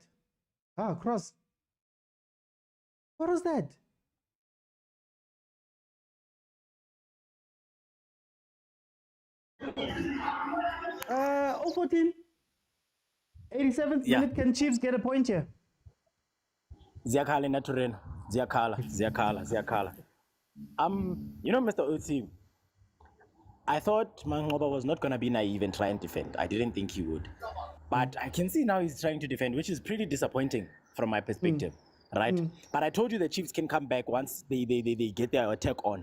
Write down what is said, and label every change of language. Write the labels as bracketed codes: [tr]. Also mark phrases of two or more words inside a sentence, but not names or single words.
[en] Ah, cross. What was that? 014. 87th minute, can Chiefs get a point here? [zu] Ziakala Naturena. Ziakala. [en] Mr. Otsi, I thought Mangoba was not going to be naive and try and defend. I didn't think he would. But I can see now he's trying to defend, which is pretty disappointing from my perspective, right? But I told you the Chiefs can come back once they get their attack on.